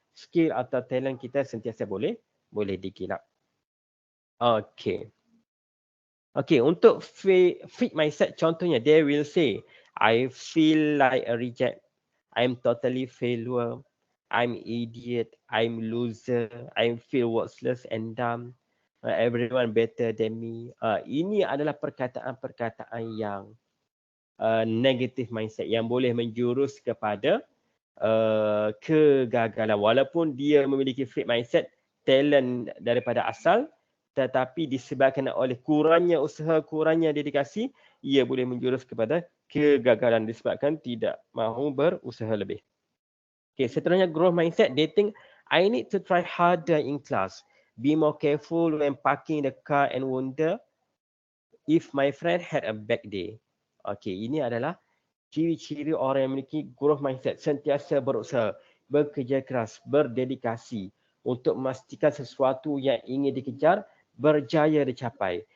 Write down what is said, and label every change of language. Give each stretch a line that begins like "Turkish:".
Malay: Skill atau talent kita sentiasa boleh dikilap. Okay.
English: Okay,
Malay: untuk fixed mindset contohnya,
English: they will say, I feel like a reject, I'm totally failure, I'm idiot, I'm loser, I feel worthless and dumb, everyone better than me.
Malay: Ini adalah perkataan-perkataan yang negative mindset yang boleh menjurus kepada kegagalan. Walaupun dia memiliki fixed mindset, talent daripada asal, tetapi disebabkan oleh kurangnya usaha, kurangnya dedikasi, ia boleh menjurus kepada kegagalan disebabkan tidak mahu berusaha lebih.
English: Okay,
Malay: seterusnya growth mindset,
English: they think I need to try harder in class, be more careful when parking the car and wonder if my friend had a bad day.
Malay: Okay, ini adalah ciri-ciri orang yang memiliki growth mindset, sentiasa berusaha, bekerja keras, berdedikasi untuk memastikan sesuatu yang ingin dikejar berjaya dicapai.